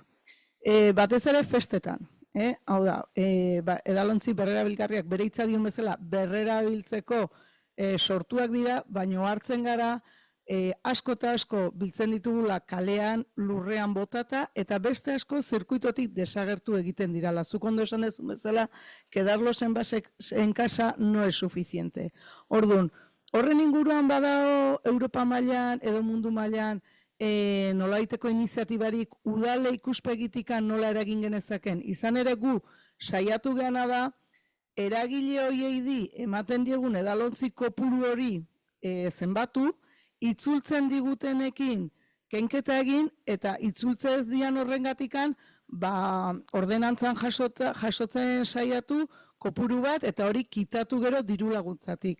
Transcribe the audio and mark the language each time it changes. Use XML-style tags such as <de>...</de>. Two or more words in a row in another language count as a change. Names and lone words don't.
<eu>Batez ere festetan, hau da, edalontzi berrerabilgarriak bere hitza dion bezala berrerabiltzeko sortuak dira, baino hartzen gara asko eta asko biltzen ditugula kalean, lurrean botata, eta beste asko zirkuitotik desagertu egiten dirala. Zuk ondo esan ez bezala,</eu> <es>quedarlos en casa no es suficiente.</es> <eu>Orduan, horren inguruan badao Europa mailan edo mundu mailan nolaiteko iniziatibarik udale ikuspegitikan nola eragin genezaken. Izan ere gu saiatu geana da, eragile horiei di ematen diegun edalontzi kopuru hori zenbatu, itzultzen digutenekin kenketa egin, eta itzultze ez dian horrengatikan, ordenantzan jasotzen saiatu kopuru bat, eta hori kitatu gero diru laguntzatik.</eu>